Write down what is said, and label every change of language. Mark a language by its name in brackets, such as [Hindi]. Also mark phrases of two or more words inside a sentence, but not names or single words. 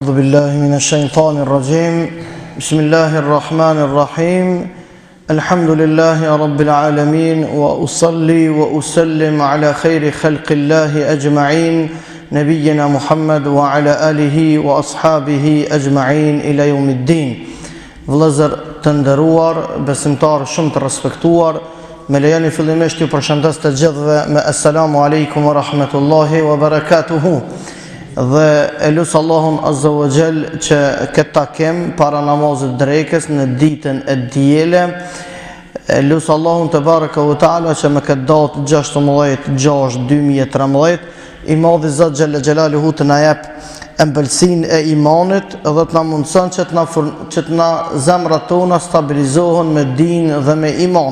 [Arabic] أعوذ بالله من الشيطان الرجيم بسم الله الرحمن الرحيم الحمد لله رب العالمين وأصلي وأسلم على خير خلق الله أجمعين نبينا محمد وعلى آله وأصحابه أجمعين إلى يوم الدين. [Albanian] Vëllezër të nderuar, besimtar shumë të respektuar, me lejoni fillimisht ju përshëndes të gjithëve me [Arabic] السلام عليكم ورحمة الله وبركاته. [Albanian] Dhe e lusë Allahun [Arabic] عز وجل [Albanian] që këtë takim para namazit drekës në ditën e diele. E lusë Allahun të [Arabic] تبارك وتعالى [Albanian] që me këtë datë 16/6/2013 i madhi Zot [Arabic] جل جلاله [Albanian] të na jep ëmbëlsinë e imanit dhe të na mundson që të na zemrat tona stabilizohen me din dhe me iman.